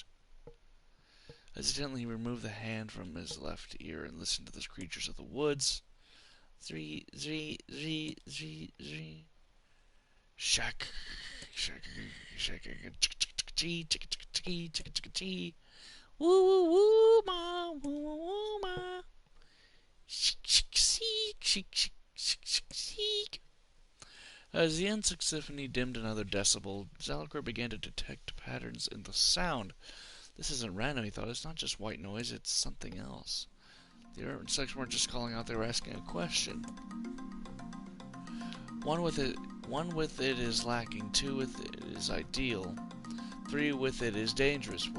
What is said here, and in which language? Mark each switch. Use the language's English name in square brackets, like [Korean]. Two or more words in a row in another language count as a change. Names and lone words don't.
[English] Hesitantly, he removed the hand from his left ear and listened to the creatures of the woods. Zree, zree, zree, zree, zree. Shack, shack, shack, chee, tick, tick, tick, tick, tick, tick, woo, woo, woo, ma, woo, woo, woo, ma. Shik, shik, seek, shik, shik, shik, shik, seek. As the insect symphony dimmed another decibel, Zalakor began to detect patterns in the sound. This isn't random, he thought. It's not just white noise, it's something else. The insects weren't just calling out, they were asking a question. One with it is lacking, 2 with it is ideal, 3 with it is dangerous.